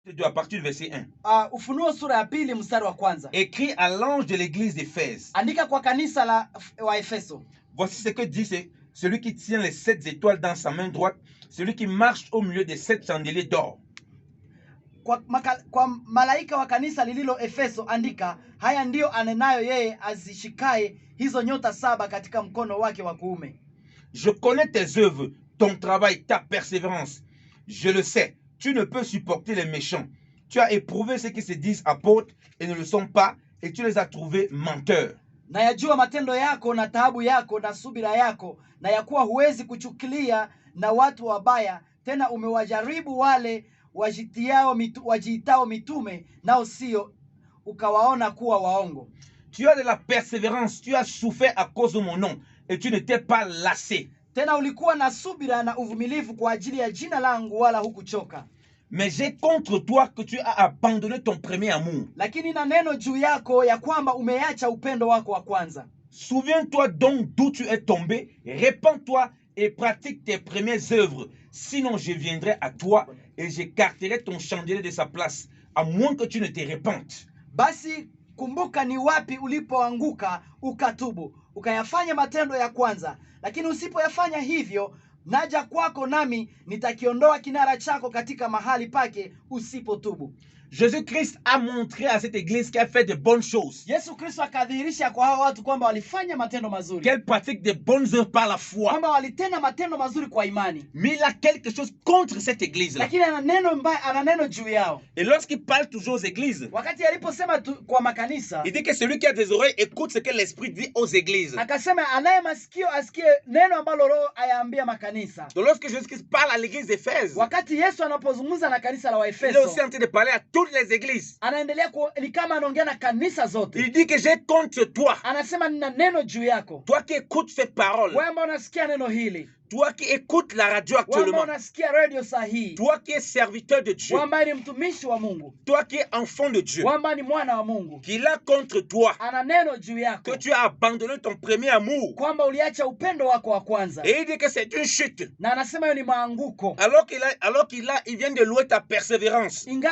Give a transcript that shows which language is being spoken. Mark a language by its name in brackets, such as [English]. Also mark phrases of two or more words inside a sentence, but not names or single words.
[French] 2 à partir du verset 1. [Swahili] Ufunuo sura ya 2 mstari wa kwanza. [French] Écrit à l'ange de l'église d'Éphèse. [Swahili] Andika kwa kanisa la wa Efeso. [French] Voici ce que dit celui qui tient les 7 étoiles dans sa main droite, celui qui marche au milieu des 7 chandeliers d'or. [Swahili] Kwa malaika wa kanisa lililo Efeso andika, haya ndio anenayo yeye azishikaye hizo nyota 7 katika mkono wake wa kuume. [French] Je connais tes œuvres, ton travail, ta persévérance. Je le sais, tu ne peux supporter les méchants. Tu as éprouvé ceux qui se disent apôtres et ne le sont pas, et tu les as trouvés menteurs. [Swahili] Na yajua matendo yako na taabu yako na subira yako, na yakuwa huwezi kuchukilia na watu wabaya, tena umewajaribu wale wajiitao mitume nao sio, ukawaona kuwa waongo. [French] Tu as de la persévérance, tu as souffert à cause de mon nom, et tu n'étais pas lassé. [Swahili] Tena ulikuwa na subira na uvumilivu kwa ajili ya jina langu, wala hukuchoka. [French] Mais j'ai contre toi que tu as abandonné ton premier amour. [Swahili] Lakini na neno juu yako ya kwamba umeacha upendo wako wa kwanza. [French] Souviens-toi donc d'où tu es tombé, répands-toi et pratique tes premières œuvres. Sinon je viendrai à toi et j'écarterai ton chandelier de sa place, à moins que tu ne te répandes. [Swahili] Basi kumbuka ni wapi ulipoanguka, ukatubu, ukayafanya matendo ya kwanza. Lakini usipoyafanya hivyo, naja kwako nami nitakiondoa kinara chako katika mahali pake usipotubu. [French] Jésus-Christ a montré à cette église qu'elle fait de bonnes choses. [Swahili] Yesu Kristo akadhihirisha kwa hao watu kwamba walifanya matendo mazuri. [French] Qu'elle pratique de bonnes œuvres par la foi. [Swahili] Kwamba walitenda matendo mazuri kwa imani. [French] Mais il a quelque chose contre cette église là. [Swahili] Lakini ana neno juu yao. [French] Et lorsqu'il parle toujours aux églises, [Swahili] wakati aliposema kwa makanisa, [French] il dit que celui qui a des oreilles écoute ce que l'esprit dit aux églises. [Swahili] Akasema anaye masikio asikie neno ambalo Roho ayaambia makanisa. [French] Donc lorsque Jésus-Christ parle à l'église d'Éphèse, [Swahili] wakati Yesu anapozungumza na kanisa la Waefeso, [French] il est aussi en train de parler à toutes les églises. [Swahili] Anaendelea ni kama anaongea na kanisa zote. [French] Il dit que j'ai contre toi. [Swahili] Anasema nina neno juu yako. [French] Toi qui écoutes ces paroles. [Swahili] Wewe ambao unasikia neno hili. [French] Toi qui écoutes la radio actuellement. Toi qui es serviteur de Dieu. Toi qui es enfant de Dieu. Qu'il a contre toi. Que tu as abandonné ton premier amour. Et il dit que c'est une chute. Alors qu'il vient de louer ta persévérance.